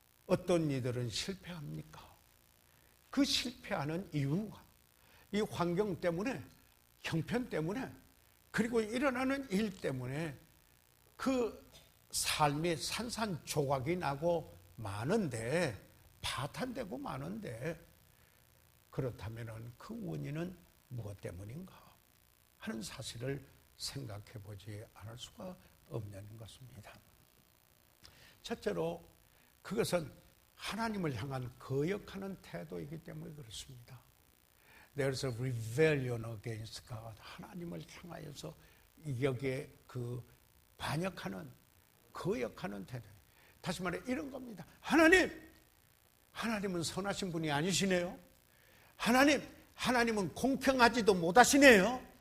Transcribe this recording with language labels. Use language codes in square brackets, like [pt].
[ko] 어떤 이들은 실패합니까? 그 실패하는 이유가 이 환경 때문에, 형편 때문에, 그리고 일어나는 일 때문에 그 삶이 산산조각이 나고 많은데, 파탄되고 많은데, 그렇다면 그 원인은 무엇 때문인가 하는 사실을 생각해 보지 않을 수가 없는 것입니다. 첫째로 그것은 하나님을 향한 거역하는 태도이기 때문에 그렇습니다. [en] There's a rebellion against God. [ko] 하나님을 향하여서 여기에 그 반역하는, 거역하는 태도. 다시 말해 이런 겁니다. 하나님은 선하신 분이 아니시네요. 하나님은 공평하지도 못하시네요.